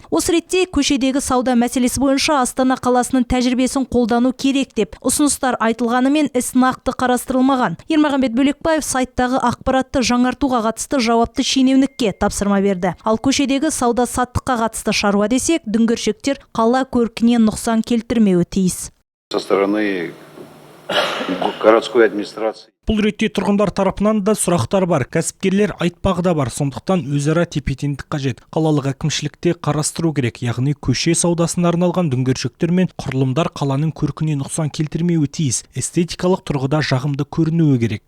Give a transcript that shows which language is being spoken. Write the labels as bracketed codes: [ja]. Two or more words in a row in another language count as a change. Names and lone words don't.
[kk] Осы ретте көшедегі сауда мәселесі бойынша Астана қаласының тәжірибесін қолдану керек деп ұсыныстар айтылғанымен іс нақты қарастырылмаған. Ермағанбет Бөлекбаев сайттағы ақпаратты жаңартуға қатысты жауапты шенеунікке тапсырма берді. Ал көшедегі сауда саттыққа қатысты шаруа десе дүңгіршектер қала көркіне нұқсан келтірмеуі тиіс. [ru] Со стороны городской администрации. [kk] Бұл ретте тұрғындар тарапынан да сұрақтар бар. Кәсіпкерлер айтпағы да бар. Сондықтан өзара тепе-теңдік қажет. Қалалық әкімшілікте қарастыру керек. Яғни көше саудасына арналған дүңгіршектер мен құрылымдар қаланың көркіне нұқсан келтірмеуі тиіс. Эстетикалық тұрғыда жағымды көрінуі керек.